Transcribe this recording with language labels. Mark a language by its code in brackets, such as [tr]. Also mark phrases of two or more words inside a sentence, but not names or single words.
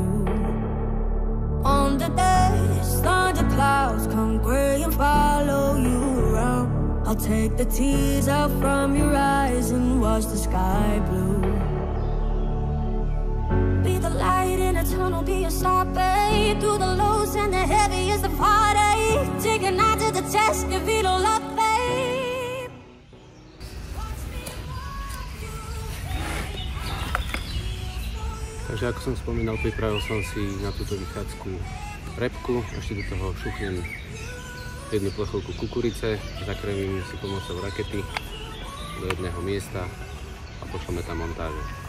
[en] On the days thunder clouds come grey and follow you around, I'll take the tears out from your eyes and wash the sky blue. Be the light in a tunnel, be your side, babe. Through the lows and the heaviest of heartache, take a night to the test if you don't love, babe. [sk] Takže ako som spomínal, pripravil som si na túto vychádzku repku, ešte do toho šuchnem jednu plechovku kukurice, zakrmím si pomocou rakety do jedného miesta a pošleme tam montáže.